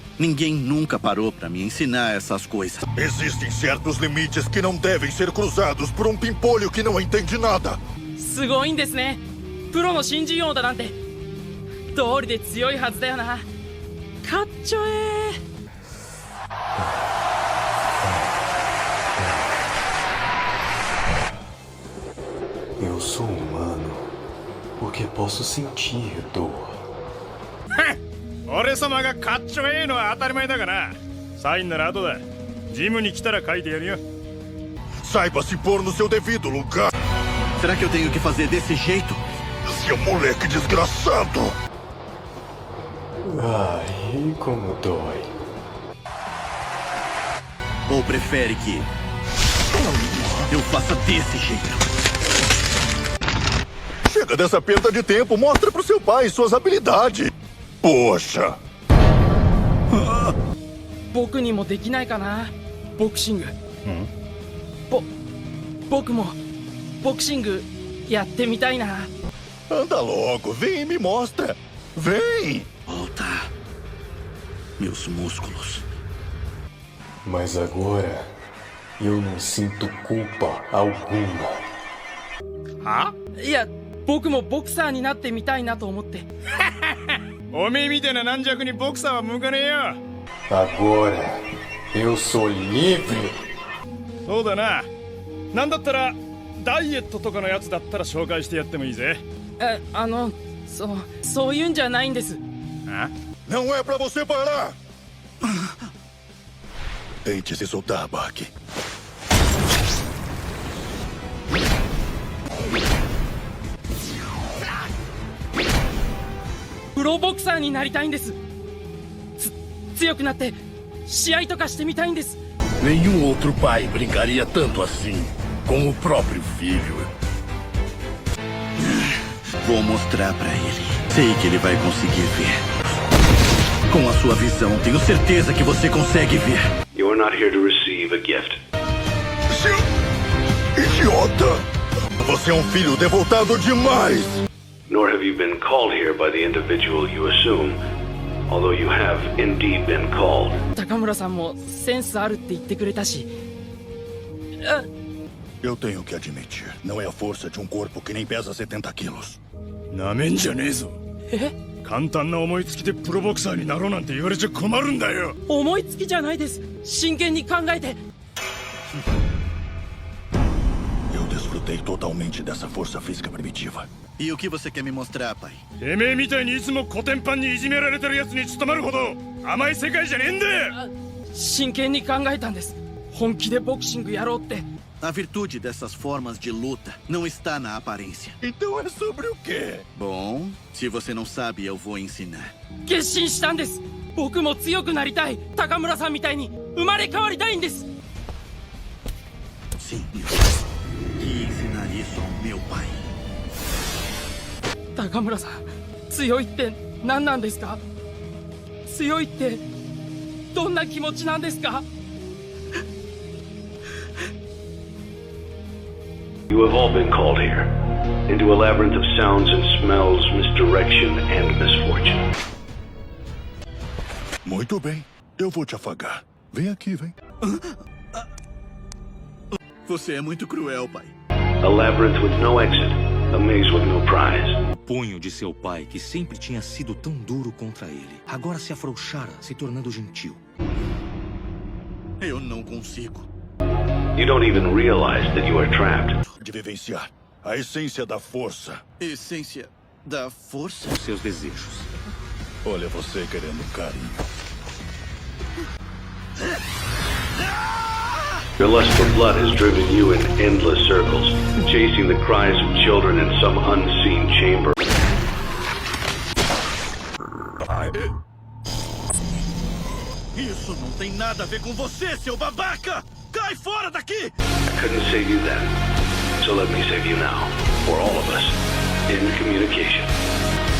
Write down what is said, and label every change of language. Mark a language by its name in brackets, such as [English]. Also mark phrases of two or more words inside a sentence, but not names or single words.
[Portuguese] Ninguém nunca parou para me ensinar essas coisas. Existem certos limites que não devem ser cruzados por um pimpolho que não entende nada. [Japanese] すごいんですね。プロの新人王だなんて。道理で強いはずだよな。かっちょええ。 [Portuguese] Eu sou humano porque posso sentir dor. [Japanese] 俺様がかっちょええのは当たり前だがな。サインなら後だ。ジムに来たら書いてやるよ。 [Portuguese] Saiba se pôr no seu devido lugar. Será que eu tenho que fazer desse jeito? Seu moleque desgraçado. Ai, como dói. Ou prefere que eu faça desse jeito? Chega dessa perda de tempo. Mostra pro seu pai suas habilidades. Poxa. [Japanese] 僕にもできないかなボクシング。僕もボクシングやってみたいな。 [Portuguese] Anda logo, vem e me mostra. Vem! Volta. Meus músculos. Mas agora eu não sinto culpa alguma. [Japanese] いや僕もボクサーになってみたいなと思って。おめえみたいな軟弱にボクサーは向かねえよ。 [Portuguese] Agora eu sou livre. [Japanese] そうだな。なんだったらダイエットとかのやつだったら紹介してやってもいいぜ。そういうんじゃないんです。 [Portuguese] Não é pra você parar. Tente se soltar, Baki. [Japanese] プロボクサーになりたいんです。強くなって試合とかしてみたいんです。 [Portuguese] Nenhum outro pai brincaria tanto assim com o próprio filho. Vou mostrar pra ele. Sei que ele vai conseguir ver. Com a sua visão, tenho certeza que você consegue ver. [English] You are not here to receive a gift. [Portuguese] Seu idiota! Você é um filho devoltado demais! [English] Nor have you been called here by the individual you assume, although you have indeed been called. [Japanese] 高村さんもセンスあるって言ってくれたし。 [Portuguese] Eu tenho que admitir, não é a força de um corpo que nem pesa 70 quilos. [Japanese] なめんじゃねえぞ。簡単な思いつきでプロボクサーになろうなんて言われちゃ困るんだよ。思いつきじゃないです。真剣に考えて。 [Portuguese] Eu desfrutei totalmente dessa força física primitiva. E o que você quer me mostrar, pai? [Japanese] てめえみたいにいつもコテンパンにいじめられてるやつに務まるほど甘い世界じゃねえんだよ。真剣に考えたんです。本気でボクシングやろうって。 [Portuguese] A virtude dessas formas de luta não está na aparência. Então é sobre o quê? Bom, se você não sabe, eu vou ensinar. [Japanese] 決心したんです。僕も強くなりたい。高村さんみたいに生まれ変わりたいんです。 [Portuguese] Sim, e ensinar isso ao meu pai. [Japanese] 高村さん、強いって何なんですか？強いってどんな気持ちなんですか？ [English] You have all been called here, into a labyrinth of sounds and smells, misdirection and misfortune. [Portuguese] Muito bem, eu vou te afagar. Vem aqui, vem. Você é muito cruel, pai. [English] A labyrinth with no exit, a maze with no prize. [Portuguese] O punho de seu pai, que sempre tinha sido tão duro contra ele, agora se afrouxara, se tornando gentil. Eu não consigo. [English] You don't even realize that you are trapped. [Portuguese] De vivenciar a essência da força. Essência da força? Os seus desejos. Olha você querendo carinho. [English] Your lust for blood has driven you in endless circles, chasing the cries of children in some unseen chamber. [Portuguese] Isso não tem nada a ver com você, seu babaca! Cai fora daqui! [English] I couldn't save you then, so let me save you now, for all of us, in communication.